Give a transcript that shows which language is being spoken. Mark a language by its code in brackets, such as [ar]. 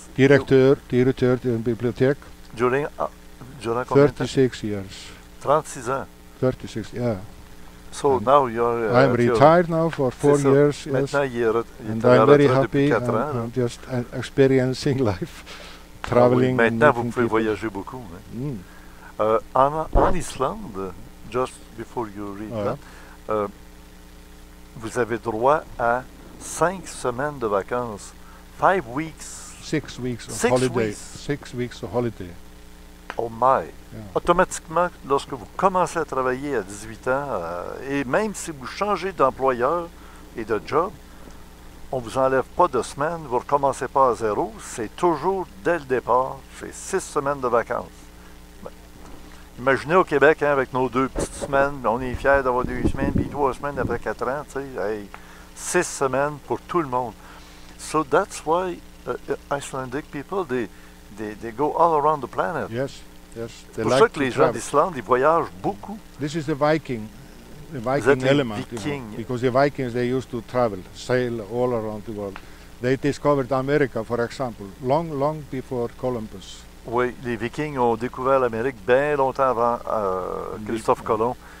[fr] Directeur de bibliothèque. Durant combien de temps? [en] 36 years. [fr] 36 ans. [en] 36, yeah. So now you're... I'm retired now for 4 years, yes. And I'm very happy. I'm just experiencing life, traveling. [fr] Maintenant, vous pouvez voyager beaucoup. En Islande, [en] just before you read that, [fr] vous avez droit à 5 semaines de vacances. [en] 5 weeks. 6 weeks of holiday. 6 weeks of holiday. Oh my! Yeah. [fr] Automatiquement, lorsque vous commencez à travailler à 18 ans, et même si vous changez d'employeur et de job, on ne vous enlève pas de semaines, vous ne recommencez pas à zéro, c'est toujours dès le départ, c'est 6 semaines de vacances. Imaginez au Québec, hein, avec nos 2 petites semaines, on est fiers d'avoir 2 semaines, puis 3 semaines après 4 ans, tu sais, 6 semaines pour tout le monde. [en] So that's why Icelandic people, they go all around the planet. Yes. [fr] C'est pour ça que les gens d'Islande, ils voyagent beaucoup. [en] This is the Viking element. Because the Vikings, they used to travel, sail all around the world. They discovered America, for example, long before Columbus. [fr] Oui, les Vikings ont découvert l'Amérique bien longtemps avant Christophe Colomb.